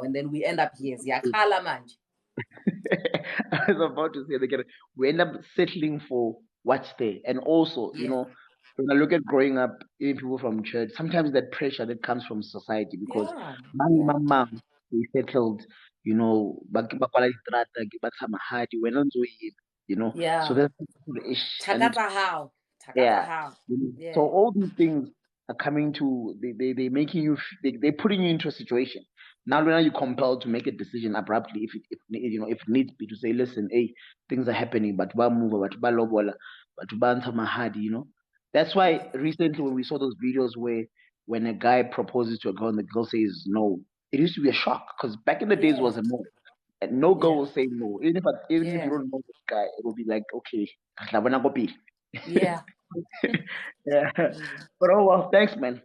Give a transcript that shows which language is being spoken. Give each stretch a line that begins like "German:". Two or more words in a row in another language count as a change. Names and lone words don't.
English: And then we end up here. Yeah,
Zulu: khala manje.
English: I was about to say that again. We end up settling for what's there. And also, when I look at growing up, even people from church, sometimes that pressure that comes from society, because mama, we settled,
Southern Sotho: bakwala distrata, batlha mahadi, wena ntse o eme,
English: so that's the ish. And How? yeah. So all these things are coming to, they making you, they're putting you into a situation. Now you're compelled to make a decision abruptly, if it needs be, to say, listen, hey, things are happening, but
Southern Sotho: ba move,
English: but
Southern Sotho: ba lobola,
English: but
Southern Sotho: ba ntsha mahadi.
English: That's why recently when we saw those videos where when a guy proposes to a girl and the girl says no, it used to be a shock, because back in the days it was a no. And no girl will say no. Even if you don't know this guy, it will be like, okay, Yeah. yeah. But oh well, thanks, man.